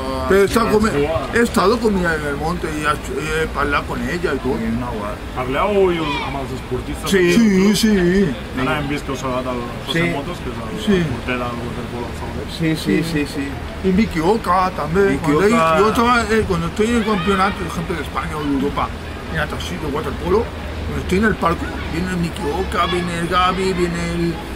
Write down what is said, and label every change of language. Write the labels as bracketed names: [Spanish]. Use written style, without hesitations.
[Spanish] he estado con ella en el monte y he hablado con ella y todo. [Catalan] Parleu amb els esportistes? Sí. Ara hem vist que us ha agradat el José Motos, que és el porter del waterpolo del Sabadell. Sí. [Spanish] Y Miki Oka también. Cuando estoy en el campeonato, por ejemplo, de España o de Europa, en natación de waterpolo, cuando estoy en el palco, viene el Miki Oka, viene el Gaby, viene el...